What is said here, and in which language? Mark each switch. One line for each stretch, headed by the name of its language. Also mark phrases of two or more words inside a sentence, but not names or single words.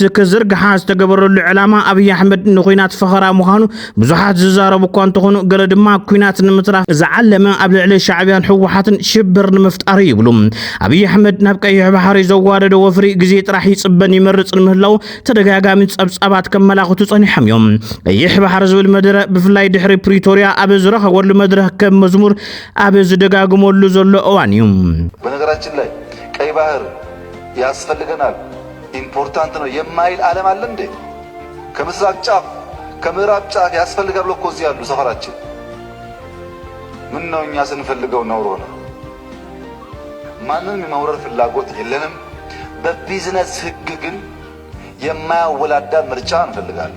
Tigrinya: ከዝርግሓ ዝተገበረሉ ዕላማ አብይ አሕመድ ንኹናት ፈኸራ ምዃኑ ብዙሓት ዝዛረቡ እኳ እንትኾኑ ገለ ድማ ኩናት ንምትራፍ ዝዓለመ ኣብ ልዕሊ ሻዕብያን ሕወሓትን ሽብር ንምፍጣር ይብሉ አብይ አሕመድ ናብ ቀይሕ ባሕሪ ዘዋደደ ወፍሪ ግዜ ጥራሕ ይጽበን ይመርጽ ምህላው ተደጋጋሚ ጸብጻባት ከመላኽቱ ጸኒሖም እዮም ቀይሕ ባሕሪ ዝብል መደረ ብፍላይ ድሕሪ ፕሪቶሪያ ኣብ ዝረኸበሉ መድረክ ከም መዝሙር ኣብ ዝደጋግመሉ ዘሎ እዋን እዩ
Amharic: በነገራችን ላይ ቀይ ባህር ያስፈልገናል ኢምፖርታንት ነው የማይል ዓለም አለ እንዴ ከምስራቅ ጫፍ ከምዕራብ ጫፍ ያስፈልጋል ብሎ እኮ እዚህ ያሉ ሰፈራችን ምን ነው እኛ ስንፈልገው ነው ሆነ ማንንም የማውረር ፍላጎት የለንም በቢዝነስ ህግ ግን የማያወላዳ ምርጫ እንፈልጋለን